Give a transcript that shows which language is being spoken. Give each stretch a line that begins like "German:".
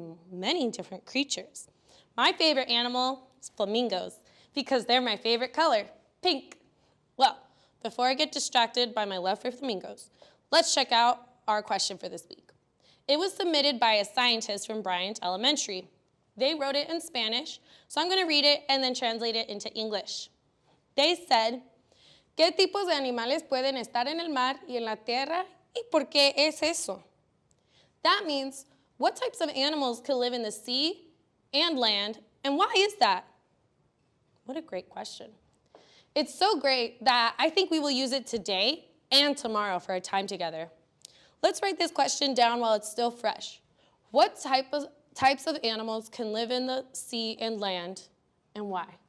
English: Many different creatures. My favorite animal is flamingos because they're my favorite color, pink. Well, before I get distracted by my love for flamingos, let's check out our question for this week. It was submitted by a scientist from Bryant Elementary. They wrote it in Spanish, so I'm going to read it and then translate it into English. They said,
Spanish: ¿Qué tipos de animales pueden estar en el mar y en la tierra y por qué es eso?
English: That means, what types of animals can live in the sea and land, and why is that? What a great question. It's so great that I think we will use it today and tomorrow for our time together. Let's write this question down while it's still fresh. What types of animals can live in the sea and land, and why?